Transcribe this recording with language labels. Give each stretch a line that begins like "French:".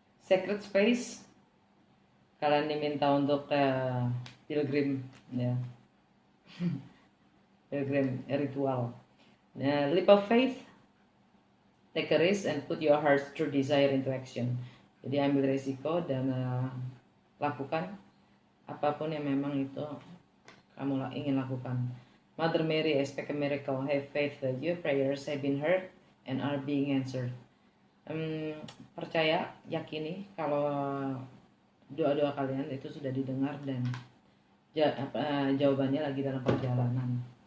Indonesian: Sacred space, kalian diminta untuk pilgrim, ya.
English: Pilgrim ritual. Nah, leap of faith, take a risk and put your heart through desire into action.
Indonesian: Jadi ambil resiko dan lakukan apapun yang memang itu kamu ingin lakukan.
English: Mother Mary, expect a miracle. Have faith that your prayers have been heard and are being answered.
Indonesian: Percaya, yakini kalau doa-doa kalian itu sudah didengar dan jawabannya lagi dalam perjalanan.